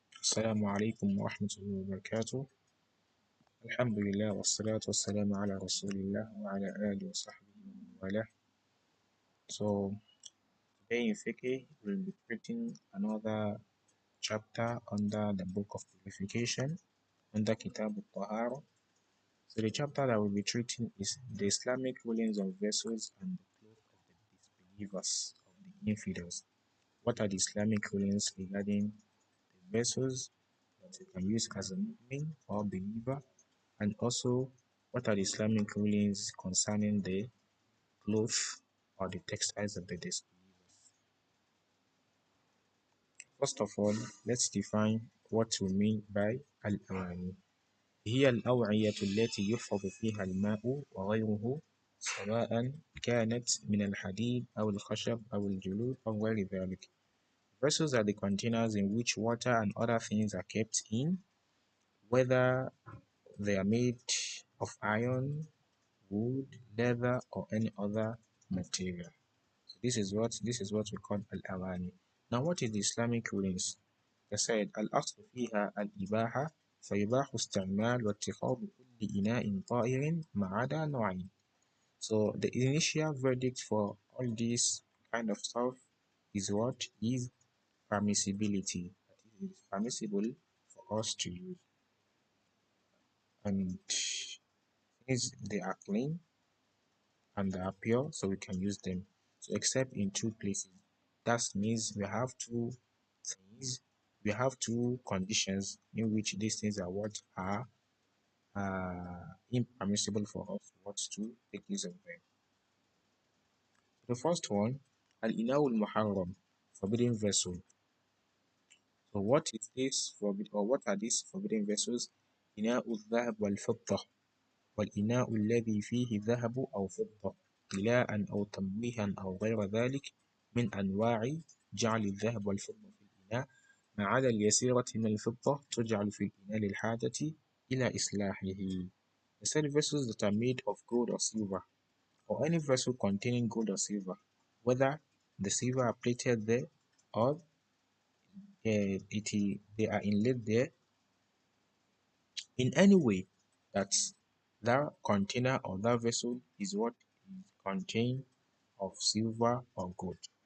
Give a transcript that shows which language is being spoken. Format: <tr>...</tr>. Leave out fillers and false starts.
<ar>السلام عليكم ورحمة الله وبركاته. الحمد لله والصلاة والسلام على رسول الله وعلى آله وصحبه ومن والاه.</ar> <en>So today in Fiqh we'll be treating another chapter under the book of purification under Kitab al-Tahara. So the chapter that we'll be treating is the Islamic rulings of vessels and the clothes of the disbelievers, of the infidels. What are the Islamic rulings regarding the vessels that you can use as a mu'min or believer, and also what are the Islamic rulings concerning the clothes or the textiles of the disbelievers. First of all, let's define what we mean by al-awani.</en> <ar>هي الأوعية التي يحفظ فيها الماء وغيره سواء كانت من الحديد أو الخشب أو الجلود أو غير ذلك.</ar> <en>Vessels are the containers in which water and other things are kept in, whether they are made of iron, wood, leather, or any other material. So this is what we call al-awani. Now, what is the Islamic rulings? They said</en> <ar>al-aslu fiha al-ibaha فيباح استعمال واتخاذ كل إناء طائر ما عدا نوعين.</ar> <en>So the initial verdict for all this kind of stuff is what is permissibility. It is permissible for us to use, and since they are clean and they are pure, so we can use them. So except in two places. That means we have two things, we have two conditions in which these things are what are impermissible for us what to take use of them. The first one, al-ina'ul muharram, forbidden vessel. So what is this forbidden, or what are these forbidden vessels?</en> <ar>Ina'ul dhahab wal fidda, والإناء الذي فيه ذهب أو فضة طلاء أو تمويها أو غير ذلك من أنواع جعل الذهب والفضة في الإناء ما عدا اليسيرة من الفضة تجعل في الإناء للحاجة إلى إصلاحه.</ar> <en>The said vessels that are made of gold or silver, or any vessel containing gold or silver, whether the silver are plated there or they are inlaid there in any way that that container or that vessel is what is contained of silver or gold.</en>